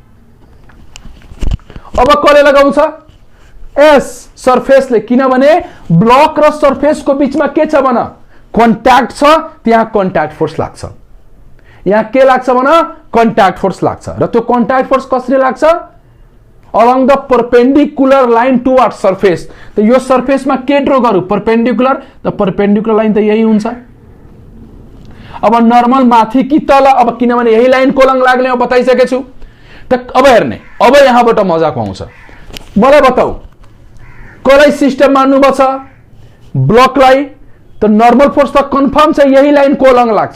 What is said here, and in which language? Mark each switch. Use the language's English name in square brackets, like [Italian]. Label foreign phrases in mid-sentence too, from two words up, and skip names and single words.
[Nepali] अब कसले लगाउँछ, एस सरफेसले, किनभने ब्लक र सरफेसको बीचमा के छ भन, कन्ट्याक्ट छ, त्यहाँ [English] contact force [Nepali] लाग्छ। यहाँ के लाग्छ भन, [English] contact force [Nepali] लाग्छ। र त्यो [English] contact force [Nepali] कसरी लाग्छ, [English] along the perpendicular line towards surface। [Nepali] त यो सरफेस में के ड्रा गरौँ, परपेंडिकुलर, त [English] perpendicular line [Nepali] त यही हुन्छ। अब नर्मल माथि कि तल, अब किनभने यही लाइन कोलङ लाग्ने हो बताइसके छु। त अब हेर्ने, अब यहाँबाट मजाको आउँछ। मलाई बताऊ कसलाई सिस्टम मान्नु छ, ब्लकलाई, त [English] normal force [Nepali] त कन्फर्म छ यही लाइन कोलङ लाग्छ।